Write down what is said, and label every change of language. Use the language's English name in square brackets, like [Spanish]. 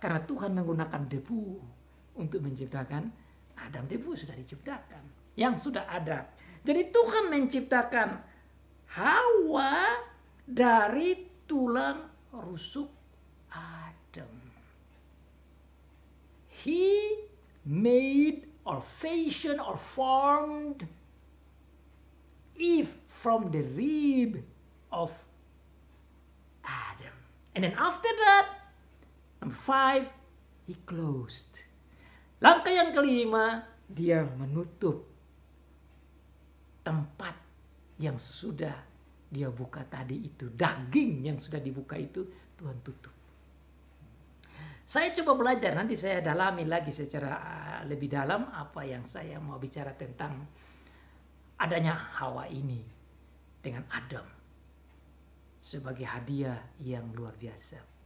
[Indonesian] Karena Tuhan menggunakan debu untuk menciptakan Adam. Debu sudah diciptakan, yang sudah ada. Jadi Tuhan menciptakan Hawa dari tulang rusuk Adam. [English] He made or fashioned or formed Eve from the rib of Adam. And then after that, number 5, he closed. [Indonesian] Langkah yang kelima, dia menutup tempat yang sudah dia buka tadi itu. Daging yang sudah dibuka itu Tuhan tutup. Saya coba belajar, nanti saya dalami lagi secara lebih dalam apa yang saya mau bicara tentang adanya Hawa ini dengan Adam sebagai hadiah yang luar biasa.